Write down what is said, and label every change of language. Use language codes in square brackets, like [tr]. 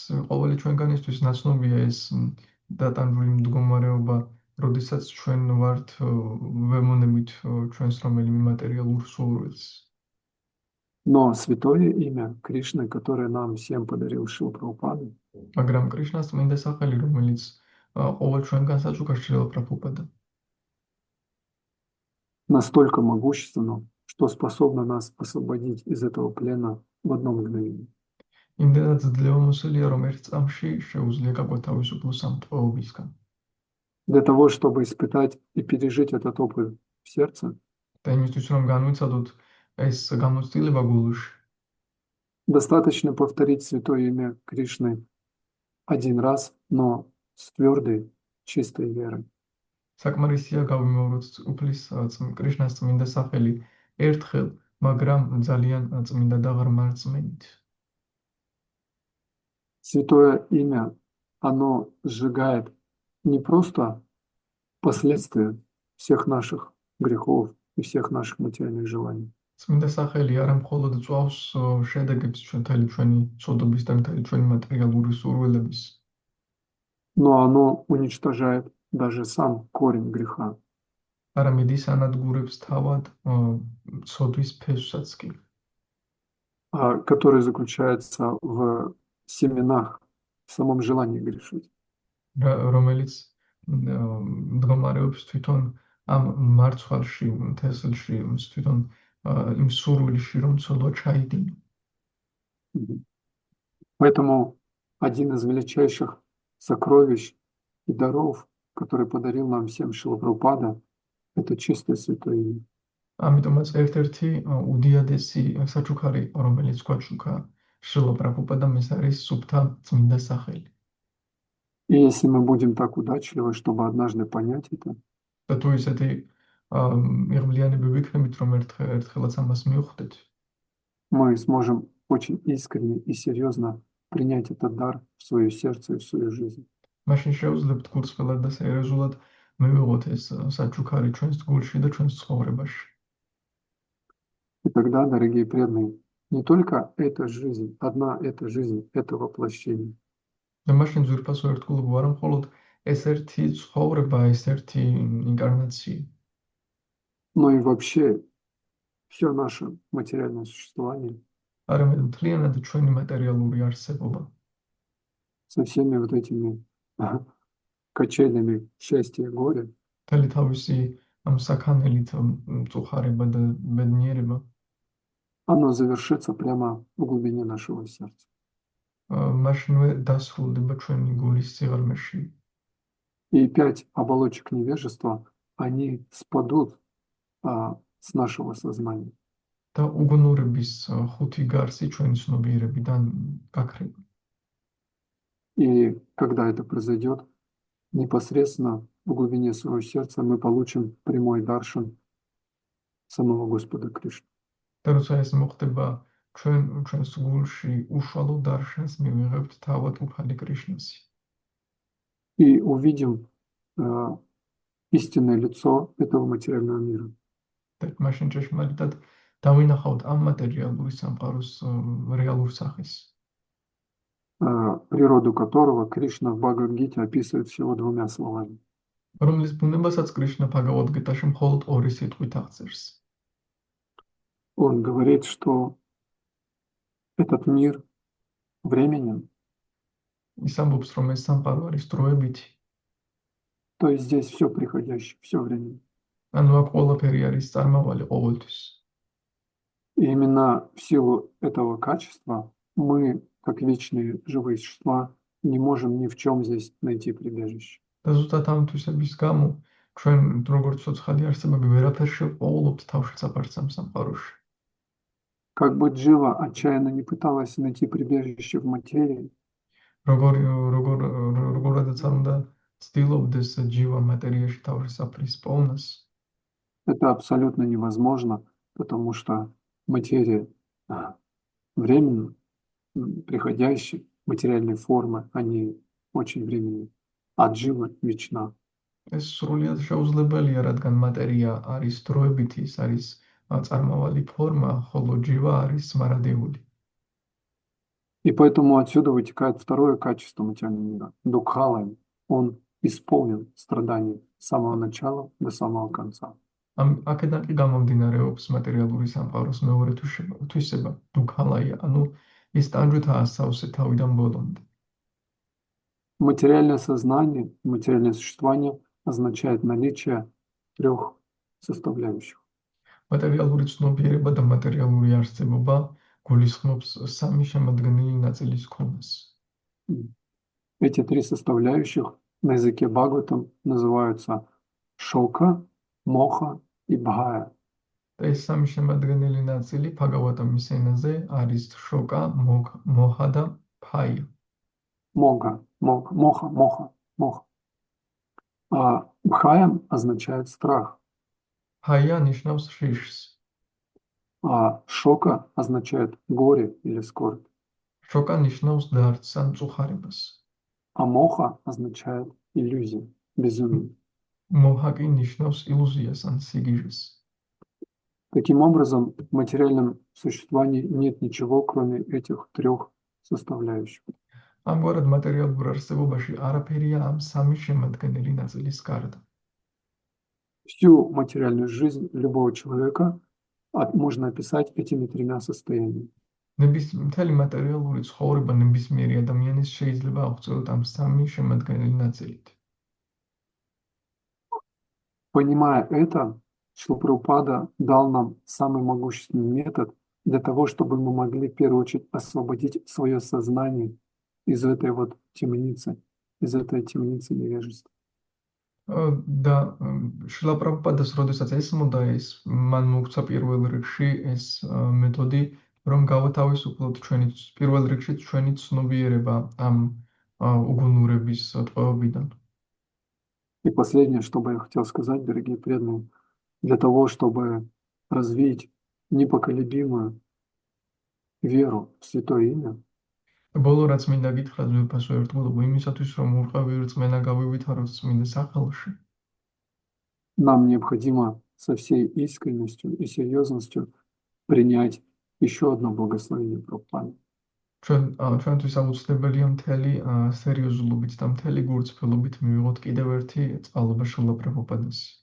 [ka] ყოველი ჩვენგანისთვის ნაცნობია ეს დატანებული მდგომარეობა, როდესაც ჩვენ ვართ ვემონებით ჩვენს რომელიმე მატერიალურ სურვილს. [ru] Но святое имя Кришны, которое нам всем подарил Шрила Прабхупада, [ka] მაგრამ კრიშნას წმინდა სახელი, რომელიც ყოველ ჩვენგანს აჩუქა შრილა პრაბჰუპადა, [ru] настолько могущественно, что способно нас освободить из этого плена в одно мгновение. [ka] იმდენად ძლევამოსილია, რომ ერთ წამში შეუძლია გაგვეცი თავისუფლოს ამ ტყვეობისგან. [ru] Для того, чтобы испытать и пережить этот опыт в сердце, [ka] და იმისთვის, რომ განვიცადოთ ეს გამოცდილება გულში, [ru] достаточно повторить святое имя Кришны один раз, но с твердой, чистой верой. [ka] საკმარისია გავიმეოროთ უფლის კრიშნას წმინდა სახელი ერთხელ, მაგრამ ძალიან წმინდა და ღრმა რწმენით. [ru] Святое имя, оно сжигает не просто последствия всех наших грехов и всех наших материальных желаний, [ka] წმინდა სახელი არა მხოლოდ წვავს შედეგებს ჩვენი ცოდვების და ჩვენი მატერიალური სურვილების, [ru] но оно уничтожает даже сам корень греха. [ka] არამედ ის ანადგურებს თავად ცოდვის ფესვსაც კი, [ru] который заключается в семенах, в самом желании грешить. [ka] რომელიც მდგომარეობს თვითონ ამ მარცვალში, თესლში, თვითონ იმ სურვილში, რომ ცოდვა ჩაიდინო. [ru] Поэтому один из величайших сокровищ и даров, который подарил нам всем Шрила Прабхупада, это чистое святое имя. [ka] ამიტომაც ერთ-ერთი უდიადესი საჩუქარი, რომელიც გვაჩუქა შრილა პრაბჰუპადამ, ეს არის სუფთა წმინდა სახელი. [ru] И если мы будем так удачливы, чтобы однажды понять это, [ka] და თუ ისეთი მიღმლიანები ვიქნებით, რომ ერთხელაც ამას მივხვდეთ, [ru] мы сможем очень искренне и серьезно принять этот дар в свое сердце и в свою жизнь. [ka] მაშინ შევძლებთ გულწრფელად და სერიოზულად მივიღოთ ეს საჩუქარი ჩვენს გულში და ჩვენს ცხოვრებაში. [ru] И тогда, дорогие преданные, не только эта жизнь, одна эта жизнь, это воплощение, [ka] და მაშინ ძვირფასო ერთგულობა არა მხოლოდ ეს ერთი ცხოვრება, ეს ერთი ინკარნაცია, [ru] но и вообще все наше материальное существование [ka] არამედ მთლიანად ჩვენი მატერიალური არსებობა, [ru] со всеми вот этими качелями счастья и горя, [ka] მთელი თავისი ამ საქანელით მწუხარება და ბედნიერება, [ru] оно завершится прямо в глубине нашего сердца. [ka] მაშინვე დასრულდება ჩვენი გულის სიღრმეში. [ru] И 5 оболочек невежества, они спадут с нашего сознания. [ka] და უგუნურების 5 გარსი ჩვენი ცნობიერებიდან გაქრება. [ru] И когда это произойдет, непосредственно в глубине своего сердца мы получим прямой даршан самого Господа Кришны. [ka] და როცა ეს მოხდება, ჩვენს გულში უშუალო დარშანს მივიღებთ თავად უფალი კრიშნასი. [ru] И увидим истинное лицо этого материального мира. [ka] და მაშინ ჭეშმარიტად დავინახავთ ამ მატერიალური სამყაროს რეალურ სახეს, [ru] природу которого Кришна в Бхагавад-гите описывает всего 2 словами. [ka] რომლის ბუნებასაც კრიშნა ბჰაგავად-გიტაში მხოლოდ 2 სიტყვით აღწერს. [ru] Он говорит, что этот мир временен, [ka] ის ამბობს, რომ ეს სამყარო არის დროებითი, [ru] то есть здесь все приходящее, все временно. [ka] ანუ აქ ყველაფერი არის წარმავალი ყოველთვის. [ru] И именно в силу этого качества мы, как вечные живые существа, не можем ни в чем здесь найти прибежище. [ka] და ზუსტად ამ თვისების გამო ჩვენ როგორც ცოცხალი არსებები ვერაფერში ვყოვლობთ თავში საფარცამ სამყაროში. [ru] Как бы Джива отчаянно не пыталась найти прибежище в материи, [ka] როგორ როგორ როგორადაც არ უნდა ცდილობდეს ჯივა მატერიაში თავში საფრის პოვნას, [ru] это абсолютно невозможно, потому что материя временна, приходящая, материальные формы, они очень временны, а Джива вечна. [ka] ეს სრულიად შეუძლებელია, რადგან მატერია არის დროებითი, ის არის წარმავალი ფორმა, ხოლო ჯივა არის მარადეული. [ru] И поэтому отсюда вытекает второе качество материального мира. Дукхалаем. Он исполнен страданий с самого начала до самого конца. [ka] აქედან კი გამომდინარეობს მატერიალური სამყაროს მეორე თვისება, დუქალაია, ანუ ის ტანჯვითაა სავსე თავიდან ბოლომდე. [ru] Материальное сознание, материальное существование означает наличие трех составляющих. [ka] მატერიალური ცნობიერება და მატერიალური არსებობა გულისხმობს სამი შემადგენელი ნაწილის ქონას. [ru] Эти три составляющих на языке Бхагаватам называются шока, моха и бхая. [ka] და ეს სამი შემადგენელი ნაწილი ბჰაგავატამის ენაზე არის შოკა, მოჰა და ბჰაია. [ru] Моха. А бхая означает страх, [ka] ბჰაია ნიშნავს შიშს, [ru] а шока означает горе или скорбь, [ka] შოკა ნიშნავს დარდს ან წუხარებას, [ru] а моха означает иллюзию, безумие. [ka] მოჰა კი ნიშნავს ილუზიას ან სიგიჟეს. [ru] Таким образом, в материальном существовании нет ничего, кроме этих трех составляющих. [ka] ამგვარად მატერიალურ არსებობაში არაფერია ამ სამი შემადგენელი ნაწილის გარდა. [ru] Всю материальную жизнь любого человека можно описать этими тремя состояниями. [ka] მთელი მატერიალური ცხოვრება ნებისმიერი ადამიანის შეიძლება აღწეროთ ამ სამი შემადგენელი ნაწილით. [ru] Понимая это, Шрила Прабхупада дал нам самый могущественный метод для того, чтобы мы могли в первую очередь освободить свое сознание из этой вот темницы, из этой темницы невежества. [ka] და შრილა პრაბჰუპადას როდესაც ესმოდა ეს, მან მოგცა პირველ რიგში ეს მეთოდი, რომ გავათავისუფლოთ ჩვენი პირველ რიგში ჩვენი ცნობიერება ამ უგუნურების ტყვეობიდან. [ru] И последнее, что бы я хотел сказать, дорогие преданные, для того, чтобы развить непоколебимую веру в Святое Имя, [ka] ბოლო რაც მინდა გითხრათ ძვირფასო ერთგულობა იმისათვის, რომ ურყევი რწმენა გავივითაროთ წმინდა სახელში. [ru] нам необходимо со всей искренностью и серьезностью принять еще одно благословение Прабхупады. [ka] ჩვენთვის აუცილებელია მთელი სერიოზულობით და მთელი გულწრფელობით მივიღოთ კიდევ ერთი წყალობა შრილა პრაბჰუპადას.